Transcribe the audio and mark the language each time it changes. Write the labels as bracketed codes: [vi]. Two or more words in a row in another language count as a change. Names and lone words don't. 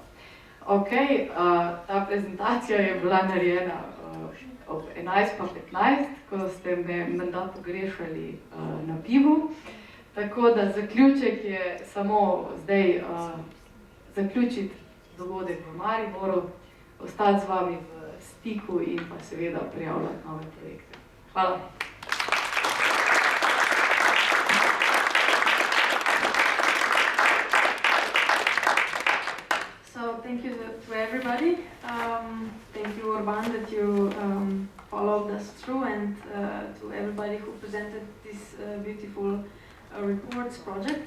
[sl] Ok, ta prezentacija je bila narejena ob 11:15, ko ste me menda pogrešali na pivu. Tako da zaključek je samo zdaj zaključiti dogodek v Mariboru, ostati z vami v stiku in pa seveda prijavljati nove projekte. Hvala. [en] So thank you to everybody. Thank you, Urban, that you followed us through, and to everybody who presented these beautiful reports, projects.